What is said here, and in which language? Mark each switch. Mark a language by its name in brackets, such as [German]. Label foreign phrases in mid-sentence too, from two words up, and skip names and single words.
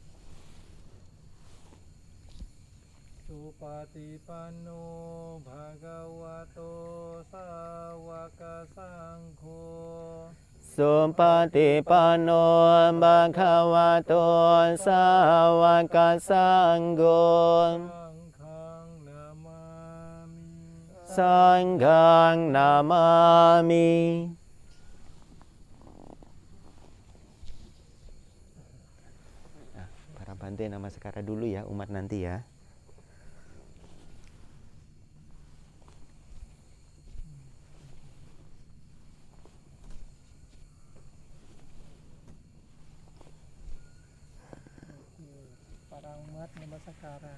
[Pali] Supatipanno bhagavato sawaka sangho. Supatipanno bhagavato sawaka sangho. Sanghang namami. Sanghang namami. [Indonesian] Nah, para Bante namaskara dulu ya, umat nanti ya. Para umat namaskara.